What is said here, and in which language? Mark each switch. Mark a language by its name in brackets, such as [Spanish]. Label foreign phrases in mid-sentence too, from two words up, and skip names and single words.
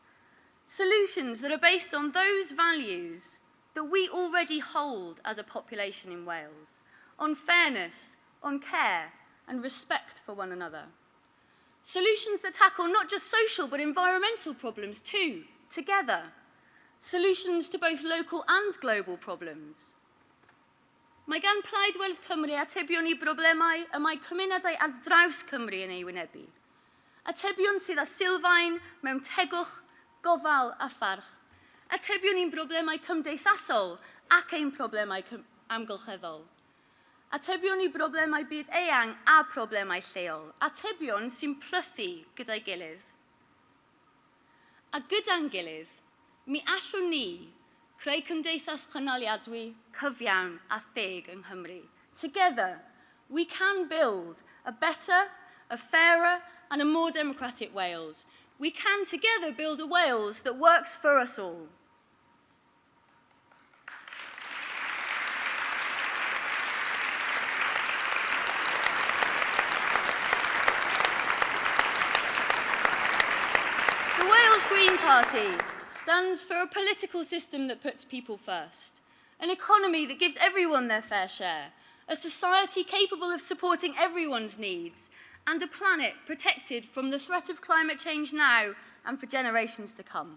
[English] Solutions that are based on those values that we already hold as a population in Wales, on fairness, on care, and respect for one another. Solutions that tackle not just social but environmental problems too, together. Solutions to both local and global problems. [Welsh] Mae gan Plaid Werdd Cymru atebion I broblemau y mae cymunedau ar draws Cymru yn ei wynebu. Atebion sydd â sylfaen mewn tegwch, gofal a pharch. Atebion i'n broblemau cymdeithasol ac ein broblemau amgylcheddol. Atebion I broblemau byd eang a broblemau lleol. Atebion sy'n plythu gyda'i gilydd. A gyda'n gilydd, mi allwn ni creu cymdeithas chynaliadwy, cyfiawn a theg yng Nghymru. [English] Together, we can build a better, a fairer and a more democratic Wales. We can together build a Wales that works for us all. The Wales Green Party stands for a political system that puts people first, an economy that gives everyone their fair share, a society capable of supporting everyone's needs, and a planet protected from the threat of climate change now and for generations to come.